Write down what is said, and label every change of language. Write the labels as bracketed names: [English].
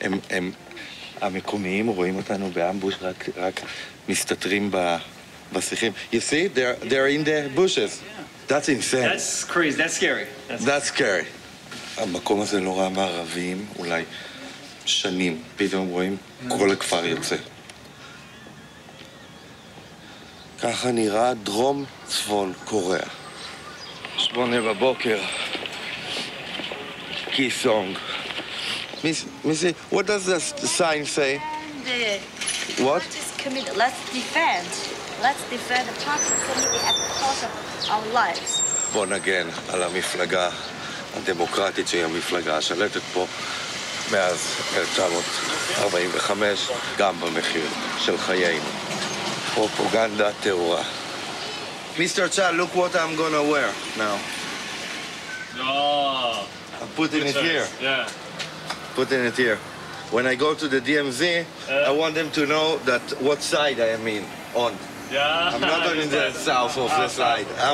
[Hebrew] הם המקומיים רואים אותנו באמבוש, רק מסתתרים בשיחים. [English] You see, they're in the bushes. That's insane. That's crazy. That's scary. That's scary. [Hebrew] המקום הזה לא ראה מערבים, אולי שנים. פתאום רואים, כל הכפר יוצא. ככה נראה דרום צפון קוריאה. 8 בבוקר. קיסונג. [English] Missy, what does the sign say? What? Let's commit. Let's defend. Let's defend the Park community at the cost of our lives. [Hebrew] בוא נגן על המפלגה הדמוקרטית שהיא המפלגה השלטת פה מאז 1945, גם במחיר של חיינו. פרופגנדה טהורה. Mr. [English] Cha, look what I'm gonna wear now. Oh. I'm putting it here. Yeah. Putting it here. When I go to the DMZ, I want them to know that what side I am on. Yeah. I'm not on the south of the side.